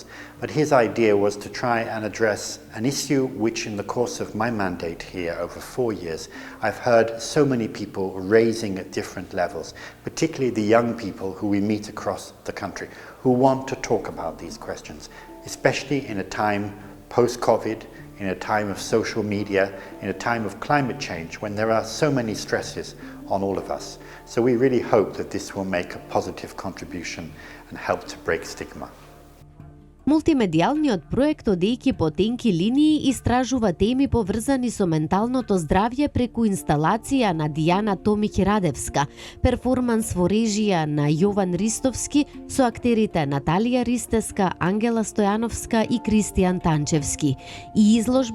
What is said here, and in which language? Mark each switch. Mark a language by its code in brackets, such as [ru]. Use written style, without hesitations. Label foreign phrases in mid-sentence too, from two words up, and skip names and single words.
[en] But his idea was to try and address an issue which in the course of my mandate here over 4 years, I've heard so many people raising at different levels, particularly the young people who we meet across the country, who want to talk about these questions, especially in a time post-COVID, in a time of social media, in a time of climate change, when there are so many stresses on all of us. So we really hope that this will make a positive contribution and help to break stigma. [mk] Мултимедијалниот проект одејќи по тенки линии истражува теми поврзани со менталното здравје преку инсталација на Дијана Томиќ-Радевска, перформанс во режија на Јован Ристовски со актерите Наталија Ристеска, Ангела Стојановска и Кристијан Танчевски и изложба